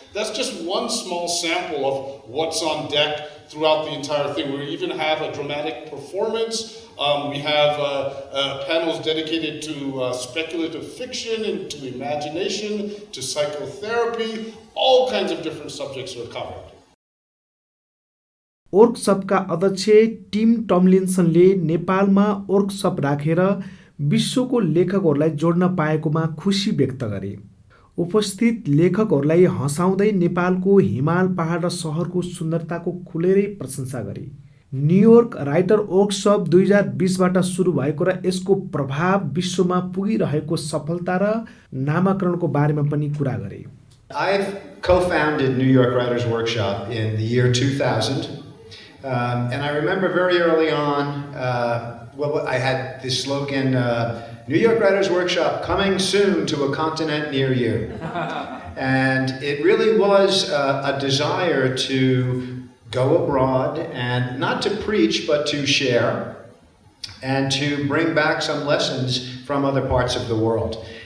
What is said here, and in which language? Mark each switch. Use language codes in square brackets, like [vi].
[en] That's just one small sample of what's on deck throughout the entire thing. We even have a dramatic performance. We have panels dedicated to speculative fiction and to imagination, to psychotherapy. All kinds of different subjects are covered. [ne] वर्कसपका अध्यक्ष team टमलिन्सनले नेपालमा workshop राखेर विश्वको लेखकहरूलाई जोड्न पाएकोमा खुसी व्यक्त गरे। उपस्थित लेखकहरूलाई हँसाउँदै नेपालको हिमाल पहाड र सहरको सुन्दरताको खुलेरै प्रशंसा गरे। न्युयोर्क राइटर वर्कसप 2020बाट सुरु भएको र यसको प्रभाव विश्वमा पुगिरहेको सफलता र नामाकरणको बारेमा पनि कुरा गरे। [en] I've co-founded New York Writers Workshop in the year 2000. And I remember very early on, I had this slogan, New York Writers Workshop coming soon to a continent near you. And it really was a desire to go abroad and not to preach, but to share and to bring back some lessons from other parts of the world.